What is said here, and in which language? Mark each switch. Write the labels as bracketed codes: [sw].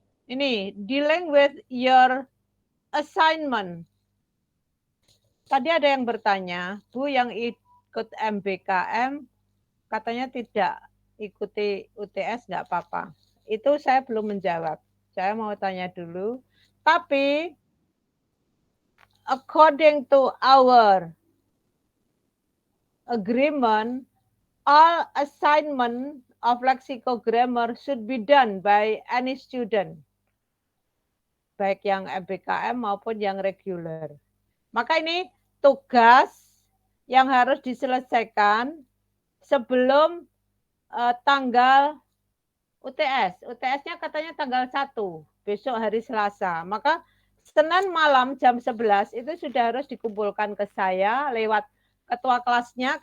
[en] Ini, dealing with your assignment. [id] Tadi ada yang bertanya, Bu yang ikut MBKM katanya tidak ikuti UTS nggak apa-apa. Itu saya belum menjawab. Saya mau tanya dulu. Tapi [en] according to our agreement, all assignment of lexicogrammar should be done by any student. [id] Baik yang MBKM maupun yang reguler. Maka ini tugas yang harus diselesaikan sebelum tanggal UTS. UTS-nya katanya tanggal 1, besok hari Selasa. Maka Senin malam jam 11 itu sudah harus dikumpulkan ke saya lewat ketua kelasnya.